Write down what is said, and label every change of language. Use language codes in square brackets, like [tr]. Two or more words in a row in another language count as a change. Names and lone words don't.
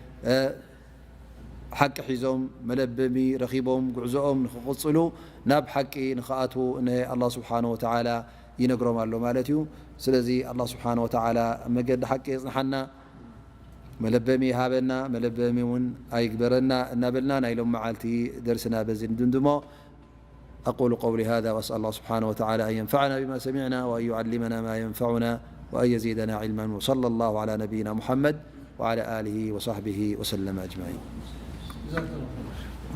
[ti] ሓቂ ሒዞም መለበሚ ረኺቦም ጉዕዞኦም ንኽቕፅሉ ናብ ሓቂ ንኽኣትዉ አላህ [ar] سبحانه وتعالى [ti] ይነግሮም ኣሎ ማለት እዩ ስለዚ አላህ ስብሓነሁ ወተዓላ መገዲ ሓቂ የፅንሓና መለበሚ ይሃበና መለበሚ እውን ኣይግበረና እናበልና ናይ ሎም መዓልቲ ደርስና በዚ ንድምድሞ [ar] أقول قولي هذا وأسأل الله سبحانه وتعالى أن ينفعنا بما سمعنا وأن يعلمنا ما ينفعنا وأن يزيدنا علما وصلى الله على نبينا محمد وعلى آله وصحبه وسلم أجمعين.